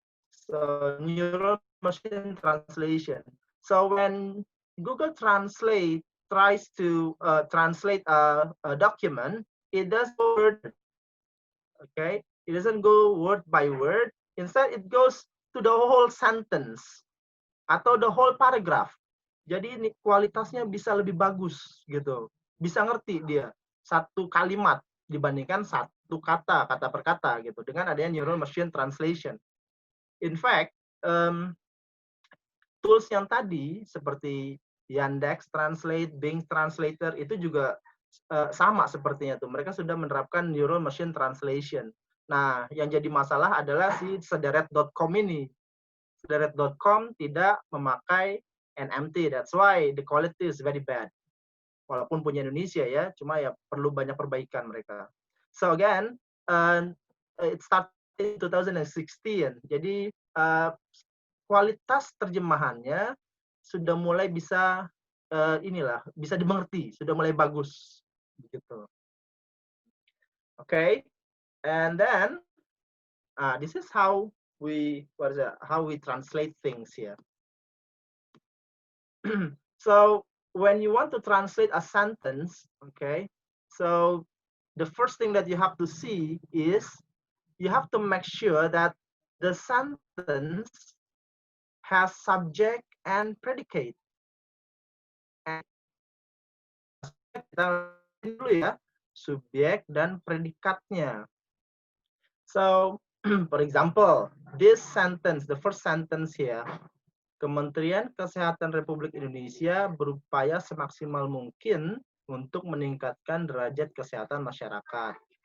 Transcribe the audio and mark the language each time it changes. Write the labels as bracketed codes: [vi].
[en] So neural machine translation. So when Google Translate tries to translate a document, it does word, okay? It doesn't go word by word. Instead, it goes to the whole sentence [id] atau [en] the whole paragraph. [id] Jadi ini kualitasnya bisa lebih bagus gitu. Bisa ngerti dia satu kalimat dibandingkan satu kata per kata gitu dengan adanya neural machine translation. [en] In fact, tools [id] yang tadi seperti Yandex Translate, Bing Translator itu juga sama sepertinya tuh. Mereka sudah menerapkan neural machine translation. Nah, yang jadi masalah adalah si sederet.com ini. Sederet.com tidak memakai NMT. [en] That's why the quality is very bad. [id] Walaupun punya Indonesia ya, cuma ya perlu banyak perbaikan mereka. [en] So again, it started in 2016. [id] Jadi kualitas terjemahannya sudah mulai bisa bisa dimengerti, sudah mulai bagus begitu. [en] Okay, and then this is how we translate things here. So when you want to translate a sentence, okay, so the first thing that you have to see is you have to make sure that the sentence has subject and predicate. [id] Kita dulu ya, subjek dan predikatnya. So [en] For example, this sentence, the first sentence here, [id] Kementerian Kesehatan Republik Indonesia berupaya semaksimal mungkin untuk meningkatkan derajat kesehatan masyarakat.